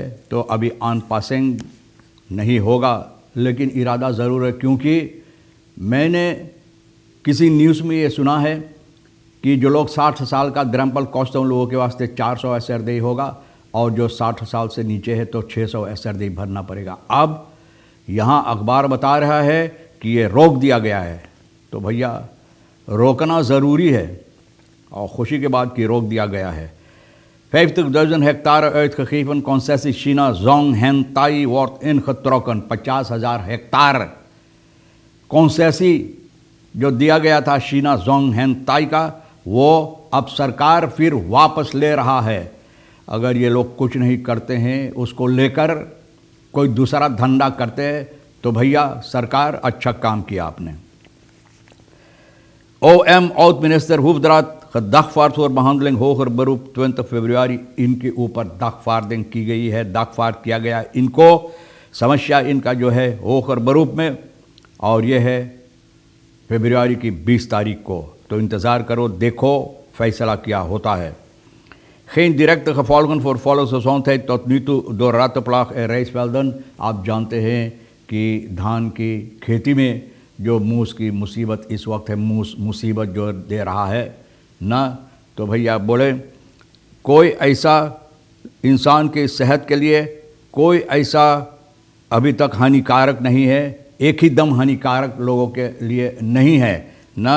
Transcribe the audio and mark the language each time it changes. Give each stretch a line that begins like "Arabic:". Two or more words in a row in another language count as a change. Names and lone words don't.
Hindi: तो अभी आन पासिंग नहीं होगा, लेकिन इरादा ज़रूर है, क्योंकि मैंने किसी न्यूज़ में ये सुना है कि जो लोग 60 साल का ड्रैम्पल कॉस्ट है उन लोगों के वास्ते 400 SRD होगा और जो 60 साल से नीचे है तो 600 SRD भरना पड़ेगा। अब यहाँ अखबार बता रहा है कि ये रोक दिया गया है। तो भैया रोकना ज़रूरी है और ख़ुशी के बाद कि रोक दिया गया है।
Dutch: 50,000 हेक्टार uitgegeven concessie China Zhonghen-Tai wordt ingetrokken।
Hindi: 50,000 हेक्टार कॉन्सेसी जो दिया गया था शीना जोंगहेन-ताई का, वो अब सरकार फिर वापस ले रहा है। अगर ये लोग कुछ नहीं करते हैं, उसको लेकर कोई दूसरा धंधा करते हैं, तो भैया सरकार अच्छा काम किया आपने।
Dutch: OM oud-minister Hoefdraad gedagvaard voor behandeling hoger beroep 20 फरवरी।
Hindi: इनके ऊपर दगवार्डिंग की गई है, दगवार्ड किया गया इनको। समस्या इनका जो है
Dutch: hoger beroep
Hindi: में, और ये है फरवरी की 20 तारीख को। तो इंतज़ार करो, देखो फैसला क्या होता है।
Dutch: Geen directe gevolgen voor volksgezondheid tot nu toe door rattenplaag en rijstvelden।
Hindi: आप जानते हैं कि धान की खेती में जो मूस की मुसीबत इस वक्त है, मूस मुसीबत जो दे रहा है ना, तो भैया बोले कोई ऐसा इंसान की सेहत के लिए कोई ऐसा अभी तक हानिकारक नहीं है, एक ही दम हानिकारक लोगों के लिए नहीं है ना।